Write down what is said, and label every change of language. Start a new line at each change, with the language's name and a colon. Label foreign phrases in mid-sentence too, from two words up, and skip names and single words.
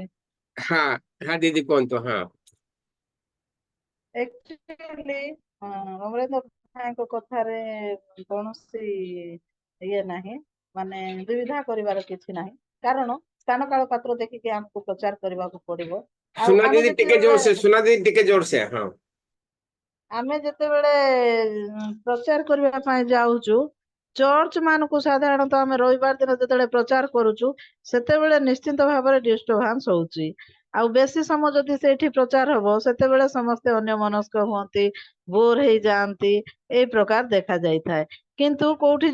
Odia: ହଁ ହଁ ଦିଦି କୁହନ୍ତୁ ହଁ ଆକ୍ଚୁଆଲି ଅମରେନ୍ଦ୍ର ଭାଇଙ୍କ କଥାରେ କୌଣସି ଇଏ ନାହିଁ ମାନେ ଦୁବିଧା କରିବାର କିଛି ନାହିଁ କାରଣ ସ୍ଥାନ କାଳ ପାତ୍ର ଦେଖିକି ଆମକୁ ପ୍ରଚାର କରିବାକୁ ପଡିବ ଆଉ ସୁନା ଆମେ
Hindi: दीदी टिके जोर से सुना दीदी टिके जोर से हाँ
Odia: ଆମେ ଯେତେବେଳେ ପ୍ରଚାର କରିବା ପାଇଁ ଯାଉଛୁ ଚର୍ଚ୍ଚ ମାନଙ୍କୁ ସାଧାରଣତଃ ଆମେ ରବିବାର ଦିନ ଯେତେବେଳେ ପ୍ରଚାର କରୁଛୁ ସେତେବେଳେ ନିଶ୍ଚିନ୍ତ ଭାବରେ ଡିଷ୍ଟର୍ବାନ୍ସ ହଉଛି ଆଉ ବେଶୀ ସମୟ ଯଦି ସେଇଠି ପ୍ରଚାର ହବ ସେତେବେଳେ ସମସ୍ତେ ଅନ୍ୟମନସ୍କ ହୁଅନ୍ତି ବୋର ହେଇଯାଆନ୍ତି ଏଇ ପ୍ରକାର ଦେଖାଯାଇଥାଏ କିନ୍ତୁ କୋଉଠି